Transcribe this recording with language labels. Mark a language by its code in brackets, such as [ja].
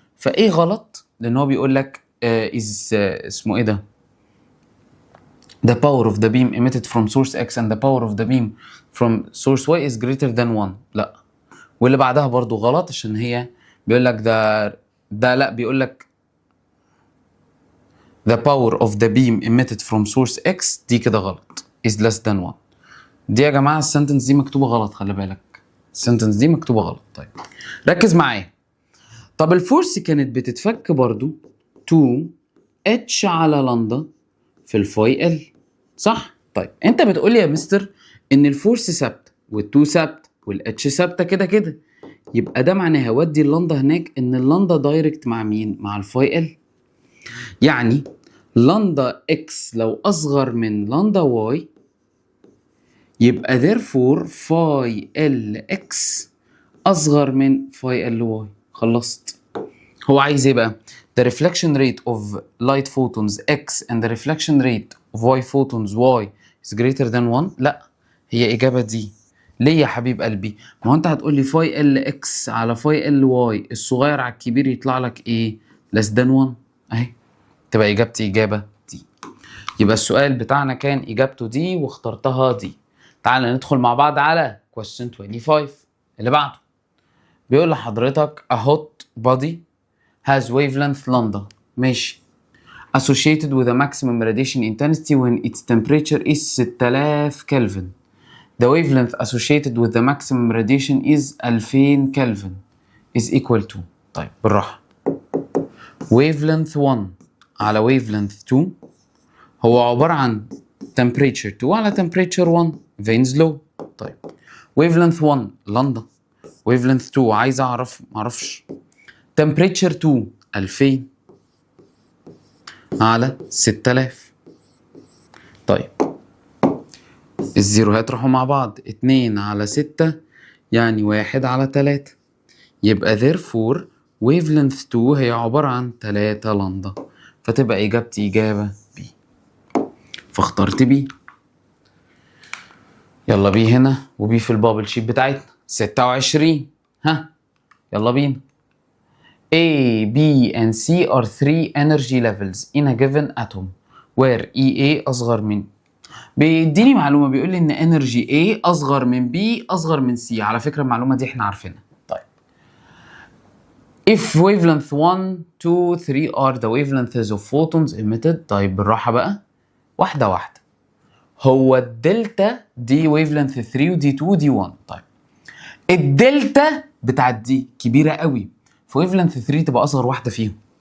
[ar] فايه غلط؟ لان هو بيقول لك اسمه ايه ده؟ [en] the power of the beam emitted from source X and the power of the beam from source Y is greater than 1. [ar] لا. واللي بعدها برضو غلط، عشان هي بيقول لك ده لا، بيقول لك [en] the power of the beam emitted from source X، [ar] دي كده غلط، [en] is less than 1. [ar] دي يا جماعة السنتنس دي مكتوبة غلط، خلي بالك السنتنس دي مكتوبة غلط. طيب ركز معايا. طب الفورس كانت بتتفك برضو 2 اتش على لندا في الفاي ال، صح؟ طيب انت بتقول لي يا مستر ان الفورس ثابته والتو ثابته والاتش ثابته كده كده، يبقى ده معناها ودي اللندا هناك ان اللندا دايركت مع مين؟ مع الفاي ال. يعني لندا اكس لو اصغر من لندا واي يبقى therefore فاي ال اكس اصغر من فاي ال واي. خلصت. هو عايز ايه بقى؟ [en] the reflection rate of light photons X and the reflection rate of Y photons Y is greater than 1. [ar] لا، هي إجابة دي. ليه يا حبيب قلبي؟ ما هو أنت هتقول لي فاي ال إكس على فاي ال واي، الصغير على الكبير يطلع لك إيه؟ [en] less than 1. [ar] أهي تبقى إجابتي إجابة دي. يبقى السؤال بتاعنا كان إجابته دي واخترتها دي. تعال ندخل مع بعض على question 25 اللي بعده. بيقول لحضرتك [en] a hot body has wavelength lambda، [ar] ماشي، [en] associated with a maximum radiation intensity when its temperature is 6000 Kelvin. The wavelength associated with the maximum radiation is 2000 Kelvin is equal to. [ar] طيب بالراحة. [en] wavelength 1 على wavelength 2 [ar] هو عبارة عن [en] temperature 2 على temperature 1 Vain's law. [ar] طيب wavelength 1 لندا، wavelength 2 عايز أعرف، معرفش، temperature 2 2000 على 6000. طيب الزيروهات راحوا مع بعض، 2 على 6 يعني 1 على 3، يبقى therefore wavelength 2 هي عبارة عن 3 لندا، فتبقى إجابتي إجابة B. فاخترت B. يلا بي هنا وبي في البابل شيت بتاعتنا 26. ها يلا بينا. [en] A, B and C are three energy levels in a given atom where EA [ar] أصغر من، بيديني معلومة بيقول لي إن [en] energy A [ar] أصغر من [en] B أصغر من C. [ar] على فكرة المعلومة دي إحنا عارفينها. [en] طيب if wavelength 1, 2, 3 are the wavelengths of photons emitted. [ar] طيب بالراحة بقى، واحدة واحدة. هو الدلتا دي wavelength 3 ودي 2 ودي 1. طيب الدلتا بتاعت دي كبيرة قوي، فويفلنث 3 تبقى أصغر واحدة فيهم.